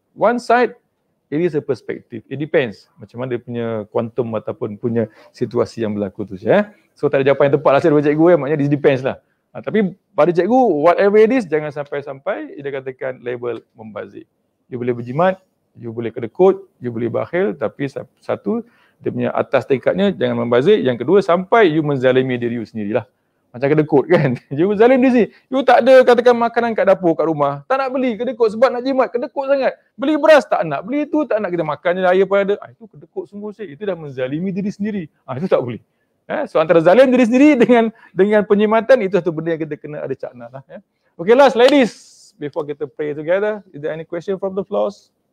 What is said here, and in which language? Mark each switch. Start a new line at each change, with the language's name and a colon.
English: One side, it is a perspective. It depends
Malay: macam mana dia punya kuantum ataupun punya situasi yang berlaku tu. So tak ada jawapan yang tepat lah saya daripada cikgu maknanya
English: it depends
Malay: lah. Tapi pada cikgu,
English: whatever it is,
Malay: jangan sampai-sampai dia katakan label membazir. You boleh berjimat, you boleh kedekut, you boleh bakhil, tapi satu, dia punya atas tingkatnya jangan membazir. Yang kedua, sampai you menzalimi diri you sendirilah. Macam kedekut kan. You zalim di sini. You tak ada katakan makanan kat dapur kat rumah. Tak nak beli kedekut sebab nak jimat. Kedekut sangat. Beli beras tak nak. Beli itu tak nak, kita makan je air pun ada. Itu kedekut sungguh saya. Itu dah menzalimi diri sendiri. Itu tak boleh. So antara zalim diri sendiri dengan penyimatan, itu satu benda yang kita kena ada cakna lah.
English: Okay last, ladies. Before
Malay: kita
English: pray together. Is there any question from the floors?